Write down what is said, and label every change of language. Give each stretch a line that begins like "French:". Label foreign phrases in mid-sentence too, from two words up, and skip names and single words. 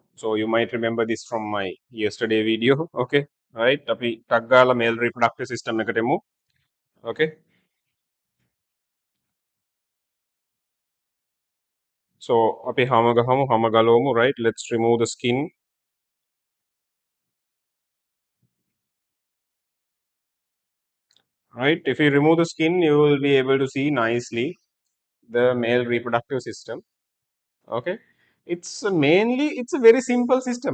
English: So you might remember this from my yesterday video. Okay. Right.
Sinhala: අපි ටක් ගාලා
English: male reproductive system
Sinhala: එකට එමු.
English: Okay. So
Sinhala: අපි හැම ගහමු හැම ගලවමු.
English: Right. Let's remove the skin. Right. If you remove the skin, you will be able to see nicely the male reproductive system. Okay. It's a very simple system.